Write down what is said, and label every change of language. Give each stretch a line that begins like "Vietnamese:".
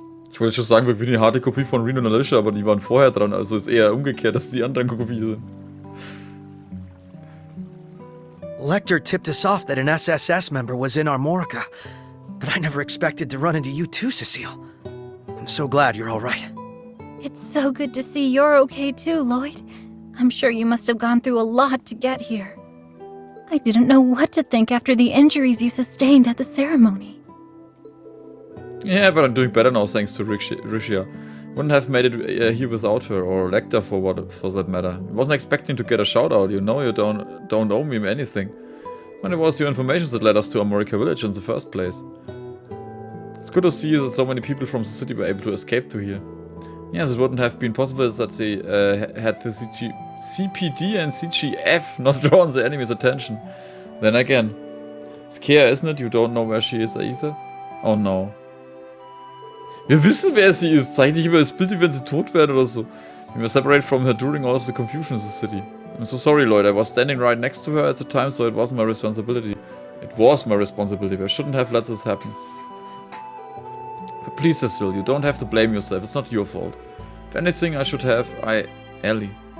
German: Ich wollte schon sagen, wir wie eine harte Kopie von Rean und Alicia, aber die waren vorher dran, also ist eher umgekehrt, dass die anderen Kopie sind.
English: Lecter tipped us off that an SSS member was in Armorica, but I never expected to run into you too, Cecile. I'm so glad you're all right. It's so good to see you're okay too, Lloyd. I'm sure you must have gone through a lot to get here. I didn't know what to think after the injuries you sustained at the ceremony. Yeah, but I'm doing better now thanks to Rishia. Wouldn't have made it here without her, or Lecter for that matter. I wasn't expecting to get a shout out, you know you don't owe me anything. And it was your information that led us to Armorica Village in the first place. It's good to see that so many people from the city were able to escape to here. Yes, it wouldn't have been possible that they had the CPD and CGF not drawn the enemy's attention. Then again, it's Kea, isn't it? You don't know where she is either? Oh no.
German: Wir wissen, wer sie ist. Zeig nicht immer das Bild, wie wenn sie tot wäre oder so.
English: We were separated from her during all of the confusion in the city. I'm so sorry, Lloyd. I was standing right next to her at the time, so it wasn't my responsibility. It was my responsibility. I shouldn't have let this happen. But please, Cecile, you don't have to blame yourself. It's not your fault. If anything, I should have... Ellie.